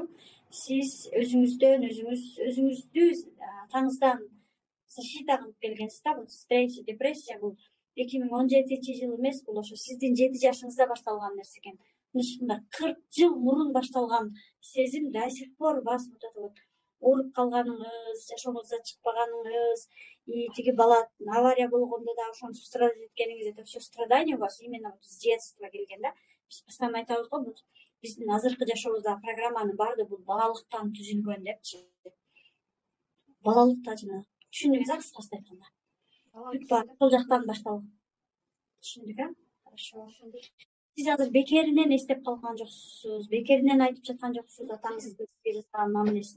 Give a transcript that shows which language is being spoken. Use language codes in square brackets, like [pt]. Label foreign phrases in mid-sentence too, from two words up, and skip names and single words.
[ky] Сиз өзүңүздү таңыздан защита кылып келгенсиз да. Бул депрессия бул 2017 жыл эмес, бул ошо сиздин 7 жашыңызда башталган нерсе экен. 60 40 жыл мурун башталган сезим [ru] до сих пор [ky] басып атат. Вот ооруп калганыңыз, жашооңузда чыкпаганыңыз, и тиги бала авария болгондо да ошентип страдать эткениңиз, [ru] это все страдания у вас именно вот с детства [ky] келген да. Биз постоянно айтабыз го, бул биздин азыркы жашообуздагы программанын баардыгы бул балалыктан түзүлгөн депчи. Балалыкта жана түшүндүңүз а кыскасы айтканда. Бүт баары сол жактан башталган. Түшүндүк а? Хорошо. Сиз азыр бекеринен эстеп калган жоксуз, бекеринен айтып жаткан жоксуз атаңыздын сизге жасаган мамилесин.